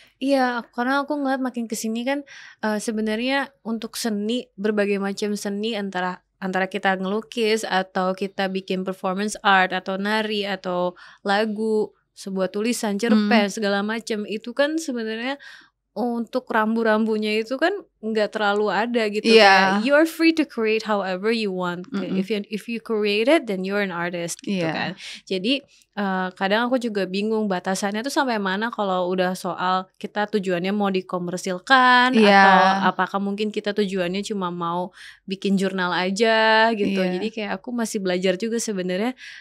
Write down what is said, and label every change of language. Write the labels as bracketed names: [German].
[Indonesian] Iya, karena aku ngeliat makin kesini kan sebenarnya untuk seni, berbagai macam seni, antara kita ngelukis atau kita bikin performance art atau nari atau lagu, sebuah tulisan, cerpen, segala macam, itu kan sebenarnya untuk rambu-rambunya itu kan nggak terlalu ada gitu. [English] Kayak you're free to create however you want. If you create it, then you're an artist gitu kan. [Indonesian] Jadi kadang aku juga bingung batasannya tuh sampai mana kalau udah soal kita tujuannya mau dikomersilkan atau apakah mungkin kita tujuannya cuma mau bikin jurnal aja gitu. Jadi kayak aku masih belajar juga sebenarnya.